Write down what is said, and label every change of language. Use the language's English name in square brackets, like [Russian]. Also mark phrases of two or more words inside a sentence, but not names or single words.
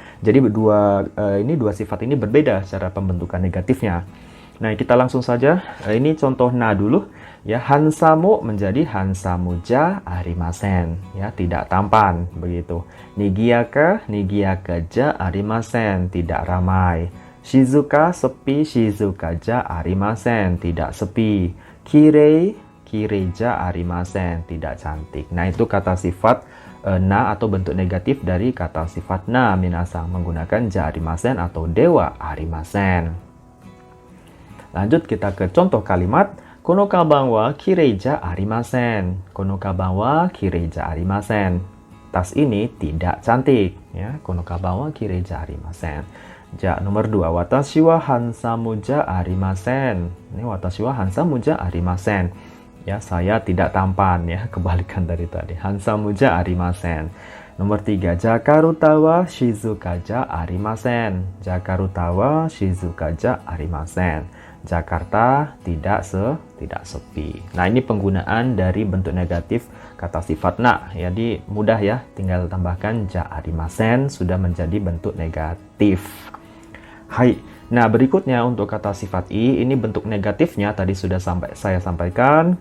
[Indonesian] Jadi dua sifat ini berbeda secara pembentukan negatifnya. Nah, kita langsung saja. Ini contoh na dulu. Ya, hansamu menjadi [Japanese] ハンサムじゃありません. [Indonesian] Ya, tidak tampan begitu. [Japanese] 賑やか、賑やかじゃありません, [Indonesian] tidak ramai. [Japanese] Shizuka, sepi, 静かじゃありません, [Indonesian] tidak sepi. [Japanese] きれい、きれいじゃありません, [Indonesian] tidak cantik. Nah, itu kata sifat na atau bentuk negatif dari kata sifat na minasang menggunakan [Japanese] じゃありません [Indonesian] atau [Japanese] ではありません. [Indonesian] Lanjut kita ke contoh kalimat. [Japanese] このかばんはきれいじゃありません。このかばんはきれいじゃありません. [Indonesian] Tas ini tidak cantik. Ya, [Japanese] このかばんはきれいじゃありません. Ja [Indonesian] nomor 2. [Japanese] 私はハンサムじゃありません. Ini 私はハンサムじゃありません. [Indonesian] Ya, saya tidak tampan ya, kebalikan dari tadi. [Japanese] ハンサムじゃありません. Nomor 3. Jakartaは静かじゃありません. Jakartaは静かじゃありません. [Indonesian] Jakarta tidak sepi. Nah, ini penggunaan dari bentuk negatif kata sifat na. Jadi mudah ya, tinggal tambahkan [Japanese] じゃありません [Indonesian] sudah menjadi bentuk negatif. Hai. Nah, berikutnya untuk kata sifat i, ini bentuk negatifnya tadi sudah saya sampaikan.